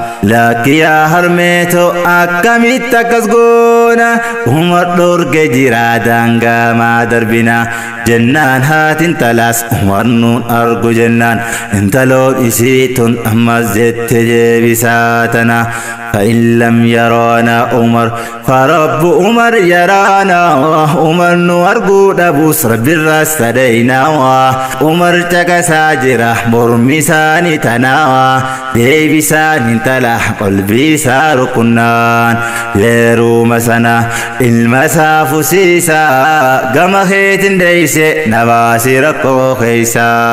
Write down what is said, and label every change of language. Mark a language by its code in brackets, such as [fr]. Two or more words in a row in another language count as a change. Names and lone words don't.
[om] Lakki yaa harmeeto akkamitti akkas goona, Umar dhorge jira daangaa maa darbina, jennaan haatin talaas Umar nuun argu jennaan, intaloon isii tun ammas jette deebisaa tana, [ar] فإن لم يرانا عمر فرب عمر يرانا، [om] Umar nu arguu dhabus Rabbi irraa sadayna, Umar caqasaa jira mormi isaanii tana, deebisaan intala qalbii isaa rukunnaan, yeeruma sana ilma isaa fusiisa, gama keetiin deeyse na baasi rakkoo keeysa.